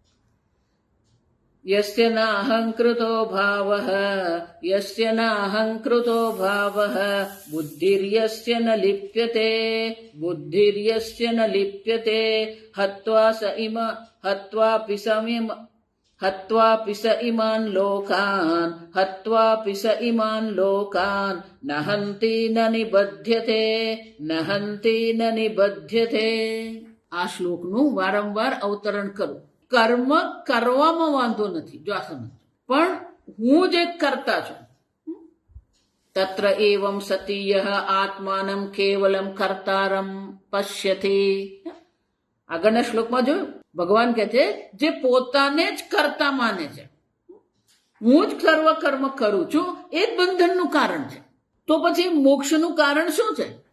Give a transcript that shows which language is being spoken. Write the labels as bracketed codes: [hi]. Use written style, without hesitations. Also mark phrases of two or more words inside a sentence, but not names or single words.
[sa] यस्य नाहङ्कृतो भावः बुद्धिर्यस्य न लिप्यते हत्वापि स इमान् लोकान् नहन्ति न निबध्यते। [gu] આ શ્લોકનું વારંવાર અવતરણ કરું। કર્મ કરવામાં વાંધો નથી, જો આ સમજ, પણ હું જે કરતા છું [sa] तत्र एवं सती यह आत्मानम केवलम कर्तारम पश्यति। [gu] આગળના શ્લોકમાં જોયું ભગવાન કહે છે જે પોતાને જ કરતા માને છે, હું જ સર્વ કર્મ કરું છું, એ જ બંધનનું કારણ છે, તો પછી મોક્ષનું કારણ શું છે?